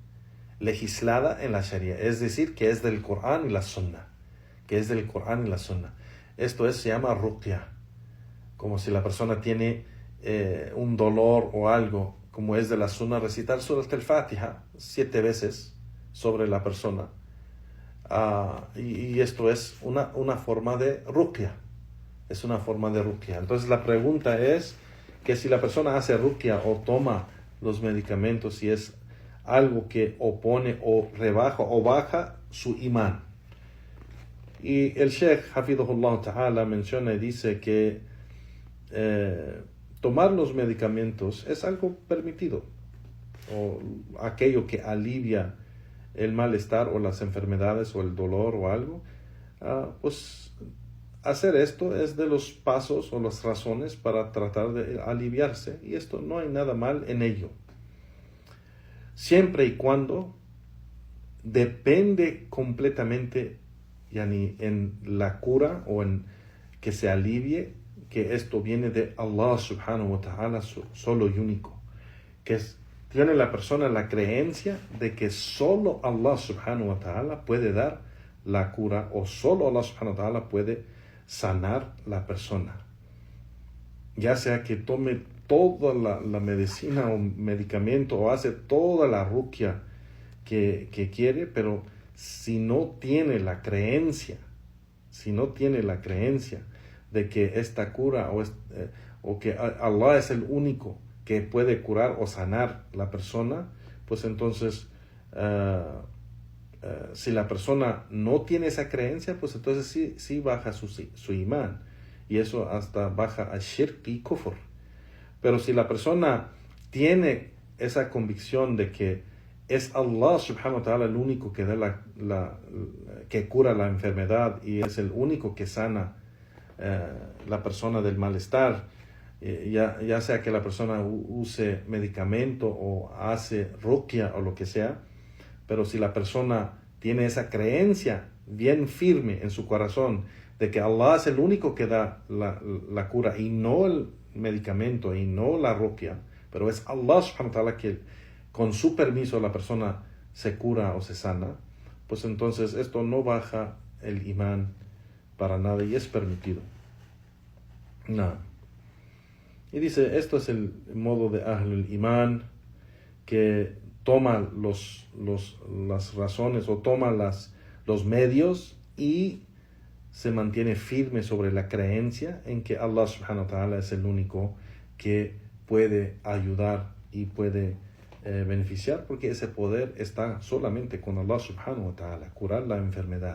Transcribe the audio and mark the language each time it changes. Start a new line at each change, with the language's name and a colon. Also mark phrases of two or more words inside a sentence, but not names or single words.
Spanish: Es decir, que es del Corán y la Sunna. Esto se llama ruqya. Como si la persona tiene un dolor o algo, como es de la Sunna, recitar Surat al-Fatiha 7 veces sobre la persona. Y esto es una forma de ruqya. Entonces la pregunta es que si la persona hace ruqya o toma los medicamentos, si es algo que opone o rebaja o baja su imán. Y el Sheikh
Arabic: حفظه الله تعالى
Spanish: menciona y dice que tomar los medicamentos es algo permitido, o aquello que alivia el malestar o las enfermedades o el dolor o algo, pues hacer esto es de los pasos o las razones para tratar de aliviarse, y esto no hay nada mal en ello, siempre y cuando depende completamente en la cura o en que se alivie, que esto viene de
Arabic: الله سبحانه وتعالى
Spanish: solo y único, que tiene la persona la creencia de que solo
Arabic: الله سبحانه وتعالى
Spanish: puede dar la cura, o solo
Arabic: الله سبحانه وتعالى
Spanish: puede sanar la persona. Ya sea que tome toda la medicina o medicamento o hace toda la ruqya que quiere, pero si no tiene la creencia de que esta cura o que Allah es el único que puede curar o sanar la persona, pues entonces si la persona no tiene esa creencia, pues entonces sí baja su imán, y eso hasta baja a shirk y kufr. Pero si la persona tiene esa convicción de que es
Arabic: الله سبحانه وتعالى
Spanish: el único que da que cura la enfermedad, y es el único que sana la persona del malestar, ya sea que la persona use medicamento o hace ruqya o lo que sea, pero si la persona tiene esa creencia bien firme en su corazón de que Allah es el único que da la cura y no el medicamento y no la ruqya, pero es
Arabic: الله سبحانه وتعالى
Spanish: que con su permiso la persona se cura o se sana, pues entonces esto no baja el imán para nada y es permitido. No. Y dice, esto es el modo de
Arabic: أهل الإيمان,
Spanish: que toma las razones o toma los medios y se mantiene firme sobre la creencia en que
Arabic: الله سبحانه وتعالى
Spanish: es el único que puede ayudar y puede beneficiar, porque ese poder está solamente con
Arabic: الله سبحانه وتعالى,
Spanish: curar la enfermedad.